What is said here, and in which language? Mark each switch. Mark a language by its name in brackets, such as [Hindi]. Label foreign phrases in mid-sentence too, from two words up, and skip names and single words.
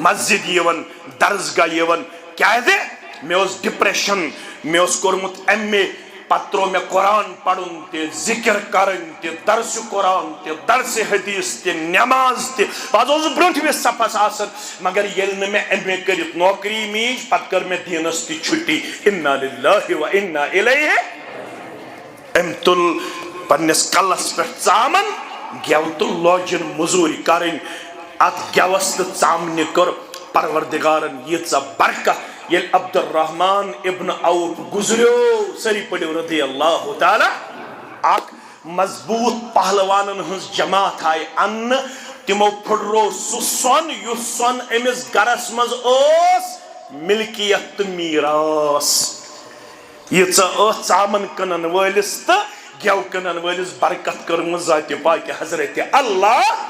[Kashmiri] مسجد یِوان درسگاہ یِوان کیٛازِ مےٚ اوس ڈپریشن مےٚ اوس کوٚرمُت MA پتہٕ تروو مےٚ قرآن پرُن تہِ ذکر کرٕنۍ تہِ درسہِ قرآن تہِ درسہِ حدیث تہِ نٮ۪ماز تہِ بہٕ حظ اوسُس برٛونٛٹھمِس صفس آسان مگر ییٚلہِ نہٕ مےٚ MA کٔرِتھ نوکری میٖج پتہٕ کٔر مےٚ دیٖنس تہِ چھُٹی [Arabic] اِنا لِلٰہِ و اِنا اِلیہ [Kashmiri] أمۍ تُل پننِس کلس پٮ۪ٹھ ژامن گٮ۪و تہٕ لٲجِن موٚزوٗرۍ کرٕنۍ اتھ گٮ۪وس تہٕ ژامنہِ کٔر پروردگارن ییٖژاہ برکت ییٚلہِ عبدالرحمان ابن عوف گُزریو سٲری پٔرِو [Arabic] رضی اللہ تعالیٰ [Kashmiri] اکھ مضبوٗط پہلوانن ہٕنٛز جماعت آیہِ اننہٕ تِمو پھٕٹرو سُہ سۄن یُس سۄن أمِس گرس منٛز اوس ملکیت تہٕ میٖراث ییٖژاہ ٲس ژامن کٕنن وٲلِس تہٕ گٮ۪و کٕنن وٲلِس برکت کٔرمٕژ ذاتِ پاکہِ حضرتِ اللہ